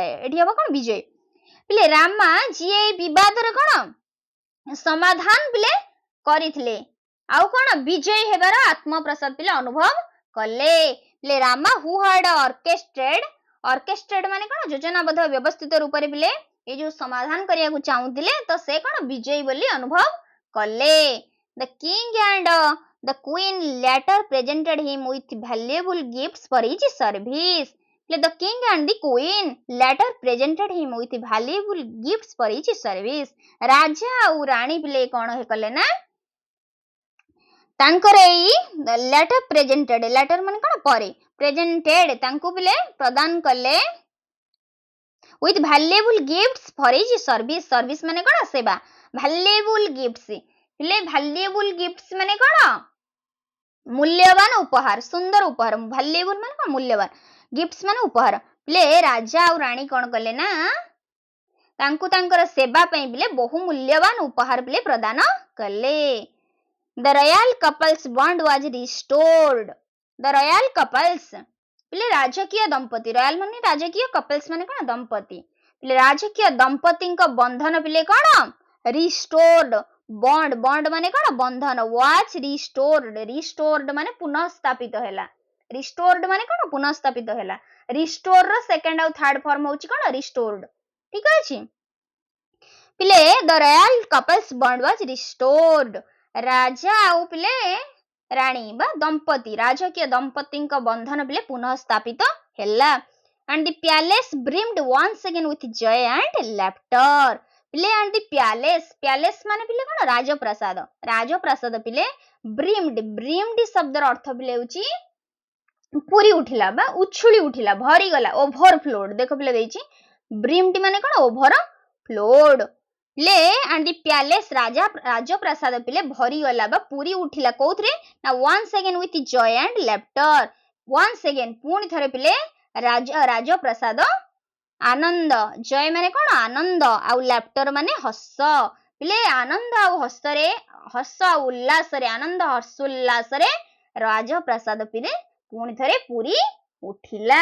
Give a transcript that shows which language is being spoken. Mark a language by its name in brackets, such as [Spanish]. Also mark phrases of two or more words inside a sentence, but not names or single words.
[Odia] ଏଠି ହବ କଣ ବିଜୟୀ. ପିଲେ ରାମା ଯିଏ ବିବାଦର କଣ ସମାଧାନ ପିଲେ କରିଥିଲେ ଆଉ କଣ ବିଜୟୀ ହେବାର ଆତ୍ମପ୍ରସାଦ ପିଲେ ଅନୁଭବ କଲେ. ପିଲେ ରାମା [English] who had orchestrated [Odia] ମାନେ କଣ ଯୋଜନାବଦ୍ଧ ବ୍ୟବସ୍ଥିତ ରୂପରେ ପିଲେ ଏ ଯୋଉ ସମାଧାନ କରିବାକୁ ଚାହୁଁଥିଲେ ତ ସେ କଣ ବିଜୟୀ ବୋଲି ଅନୁଭବ କଲେ. [English] The king and the queen later presented him with valuable gifts for his service. The king and the queen later presented him with valuable gifts for his service. [Odia] ରାଜା ଆଉ ରାଣୀ ପିଲେ କଣ କଲେ ନା ତାଙ୍କର ଏଇ [English] letter presented letter [Odia] ମାନେ କଣ ପରେ presented ତାଙ୍କୁ ପିଲେ ପ୍ରଦାନ କଲେ [English] with valuable gifts for his service. [Odia] service ମାନେ କଣ ସେବା. [English] valuable gifts [Odia] ପିଲେ [English] valuable gifts [Odia] ମାନେ କଣ ମୂଲ୍ୟବାନ ଉପହାର ସୁନ୍ଦର ଉପହାର. valuable ମାନେ କଣ ମୂଲ୍ୟବାନ. gifts ମାନେ ଉପହାର. ପିଲେ ରାଜା ଆଉ ରାଣୀ କଣ କଲେ ନା ତାଙ୍କୁ ତାଙ୍କର ସେବା ପାଇଁ ପିଲେ ବହୁ ମୂଲ୍ୟବାନ ଉପହାର ପିଲେ ପ୍ରଦାନ କଲେ. [English] The royal couple's bond was restored. The royal couples [Odia] ପିଲେ ରାଜକୀୟ ଦମ୍ପତି. royal ମାନେ ରାଜକୀୟ couples ମାନେ କଣ ଦମ୍ପତି. ପିଲେ ରାଜକୀୟ ଦମ୍ପତିଙ୍କ ବନ୍ଧନ ପିଲେ କଣ restored. bond ମାନେ କଣ ବନ୍ଧନ. [English] was restored [Odia] ମାନେ ପୁନଃ ସ୍ଥାପିତ ହେଲା. restored ମାନେ କଣ ପୁନଃ ସ୍ଥାପିତ ହେଲା. restore ର second ଆଉ [English] third form [Odia] ହେଉଛି କଣ restored. ଠିକ ଅଛି ପିଲେ [English] the royal couple's bond was restored. [Odia] ରାଜା ଆଉ ପିଲେ ରାଣୀ ବା ଦମ୍ପତି ରାଜକୀୟ ଦମ୍ପତିଙ୍କ ବନ୍ଧନ ପିଲେ ପୁନଃ ସ୍ଥାପିତ ହେଲା. [English] and the palace brimmed once again with joy and laughter. [Odia] ପିଲେ [English] and the palace [Odia] ମାନେ ପିଲେ କଣ ରାଜପ୍ରାସାଦ ପିଲେ brimmed ଶବ୍ଦର ଅର୍ଥ ପିଲେ ହେଉଛି ପୁରି ଉଠିଲା ବା ଉଛୁଳି ଉଠିଲା ଭରିଗଲା overflowed. ଦେଖ ପିଲେ ଦେଇଛି brimmed ମାନେ କଣ overflowed. ପିଲେ [English] and the palace [Odia] ରାଜପ୍ରାସାଦ ପିଲେ ଭରିଗଲା ବା ପୁରି ଉଠିଲା କୋଉଥିରେ ନା [English] once again with joy and laughter. once again [Odia] ପୁଣି ଥରେ ପିଲେ ରାଜପ୍ରସାଦ ଆନନ୍ଦ। ଜୟ ମାନେ କଣ ଆନନ୍ଦ ଆଉ ଲାଫ୍ଟର ମାନେ ହସ। ପିଲେ ଆନନ୍ଦ ଆଉ ହସରେ ହସ ଆଉ ଉଲ୍ଲାସରେ ଆନନ୍ଦ ହର୍ଷ ଉଲ୍ଲାସରେ ରାଜପ୍ରାସାଦ ପିଲେ ପୁଣି ଥରେ ପୁରୀ ଉଠିଲା।